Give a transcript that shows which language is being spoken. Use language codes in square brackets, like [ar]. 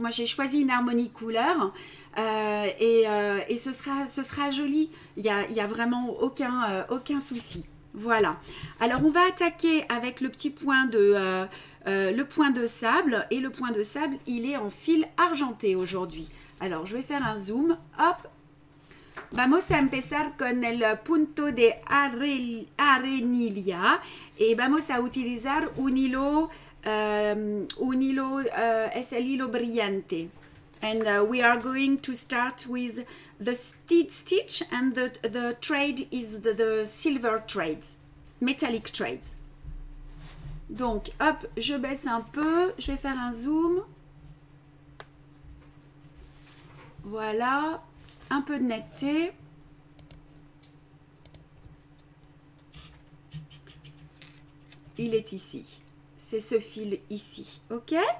[fr] Moi j'ai choisi une harmonie couleur et ce sera joli, il y a vraiment aucun souci. Voilà, alors on va attaquer avec le petit point le point de sable, et le point de sable il est en fil argenté aujourd'hui. Alors je vais faire un zoom, hop. [es] Vamos a empezar con el punto de arenilla y vamos a utilizar un hilo, es el hilo brillante. [en] And we are going to start with the stitch and the trade is the silver trades, metallic trades. [fr] Donc, hop, je baisse un peu, je vais faire un zoom. Voilà. Un peu de netteté. Il est ici. C'est ce fil ici. OK?